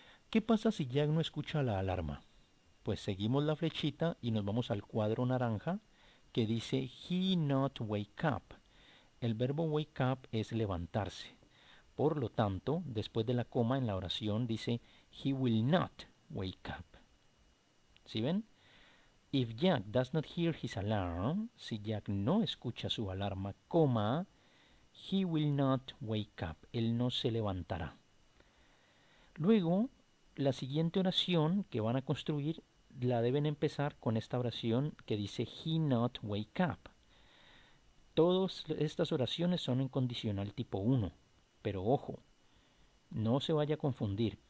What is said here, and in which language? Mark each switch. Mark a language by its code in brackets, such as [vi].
[es] ¿Qué pasa si Jack no escucha la alarma? Pues seguimos la flechita y nos vamos al cuadro naranja que dice [en] he not wake up. [es] El verbo wake up es levantarse. Por lo tanto, después de la coma en la oración dice [en] he will not wake up. [es] ¿Sí ven? [en] If Jack does not hear his alarm, [es] si Jack no escucha su alarma, coma, [en] he will not wake up. [es] Él no se levantará. Luego, la siguiente oración que van a construir la deben empezar con esta oración que dice [en] he not wake up. [es] Todas estas oraciones son en condicional tipo 1, pero ojo, no se vaya a confundir.